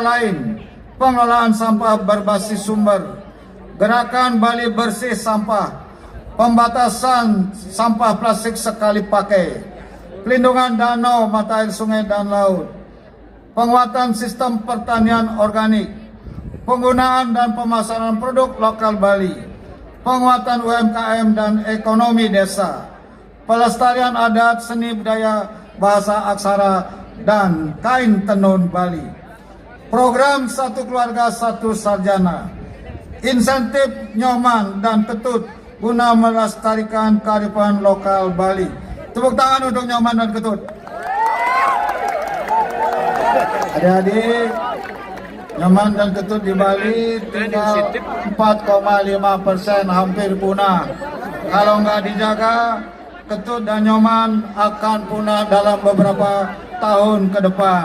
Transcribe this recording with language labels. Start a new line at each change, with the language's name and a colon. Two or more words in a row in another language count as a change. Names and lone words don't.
Indonesian: lain pengelolaan sampah berbasis sumber, gerakan Bali bersih sampah, pembatasan sampah plastik sekali pakai, pelindungan danau, mata air sungai dan laut, penguatan sistem pertanian organik, penggunaan dan pemasaran produk lokal Bali, penguatan UMKM dan ekonomi desa, pelestarian adat, seni budaya, bahasa aksara, dan kain tenun Bali, program Satu Keluarga Satu Sarjana, insentif nyoman dan ketut guna melestarikan kearifan lokal Bali. Tepuk tangan untuk nyoman dan ketut. Adik-adik, nyoman dan ketut di Bali tinggal 4,5%, hampir punah. Kalau nggak dijaga, ketut dan nyoman akan punah dalam beberapa tahun ke depan.